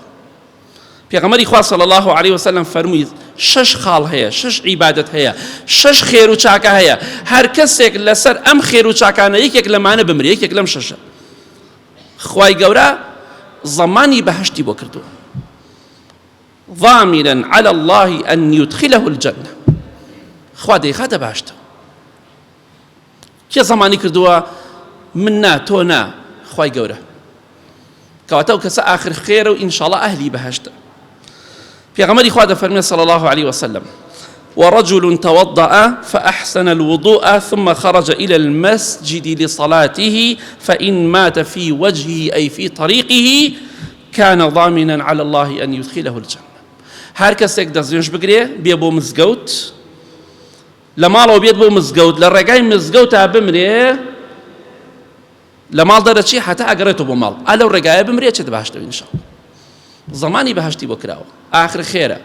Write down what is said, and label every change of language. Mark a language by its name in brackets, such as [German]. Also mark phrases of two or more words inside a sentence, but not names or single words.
[Central Kurdish] پێغەمبەری خوا [Arabic] صلی الله عليه وسلم [Central Kurdish] فەرمووی 6 خاڵ هەیە، 6 عیبادەت هەیە، 6 خێر و چاکە هەیە. هەر کەسێک لەسەر ئەم خێر و چاکانە یەکێک لەمانە بمرێ، یەکێک لەم 6ە، خوای گەورە زەمانی بەهەشتی بۆ کردووە. [Arabic] ضامنا على الله أن يدخله الجنة. [Central Kurdish] خوا دەیخاتە باشتەوە. کێ زەمانی کردووە؟ من نا، تۆ نا، خوای گەورە. کەواتە ئەو کەسە ئاخر خێرە و ئینشاءڵڵا ئەهلی بەهەشتە. پێغەمبەری خوا دەفەرمێ [Arabic] صلى الله عليه وسلم: ورجل توضأ فأحسن الوضوء ثم خرج إلى المسجد لصلاته فإن مات في وجهه أي في طريقه كان ضامنا على الله أن يدخله الجنة. [Central Kurdish] هەر کەسێک دەستێنش بگرێ بێ بۆ مزگەوت، لە ماڵەوە بێت بۆ مزگەوت، لە ڕێگای مزگەوتا بمرێ، لە ماڵ دەرەچی هەتا ئەگەڕێتەوە بۆ ماڵ، لەو ڕێگایە بمرێ چێتە بەهەشتەوە ئینشاءڵڵا. زەمانی بەهەشتی بۆ کراوە، ئاخر خێرە.